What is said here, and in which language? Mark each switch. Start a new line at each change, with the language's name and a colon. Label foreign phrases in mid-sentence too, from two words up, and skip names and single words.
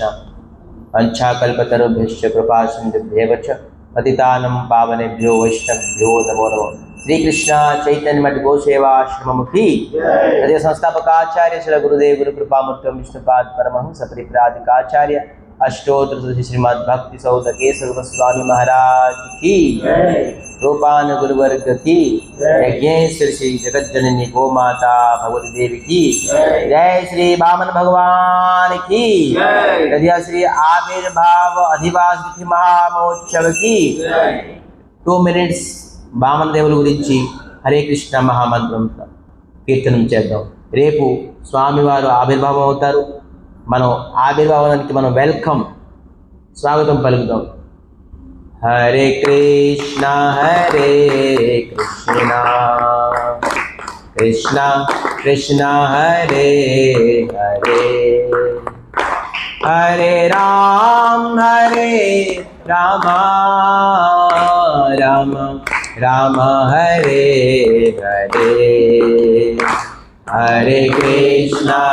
Sanskrit: పంచాకల్పతరుభ్యశ్చ కృపా సింధుభ్యేవ చ పతితానం పావనేభ్యో వైష్ణవేభ్యో నమో నమః. శ్రీకృష్ణ చైతన్య మఠ గోసేవాశ్రమముఖి అదే సంస్థాపకాచార్య శ్రీ గురుదేవ గురు కృపామూర్తి విష్ణుపాద్ పరమహంస పరిప్రాజకాచార్య
Hindi: अष्टोत्तर श्रीमद् भक्ति सौध केशव गोस्वामी महाराज की, रूपान गुरुवर्ग की, यज्ञेश्वर श्री जगत जननी गो माता भगवती देवी की जय, श्री वामन भगवान की जय, श्री आविर्भाव अधिवास तिथि महामहोत्सव की
Telugu: 2 minutes వామన దేవుల గురించి హరే కృష్ణ మహామంత్రంతో కీర్తనం చేద్దాం. రేపు స్వామివారు ఆవిర్భావం అవుతారు. మనం ఆవిర్భావానికి మనం వెల్కమ్ స్వాగతం పలుకుదాం.
Sanskrit: హరే కృష్ణ కృష్ణ కృష్ణ హరే హరే, హరే రామ రామ రామ హరే హరే, హరే కృష్ణ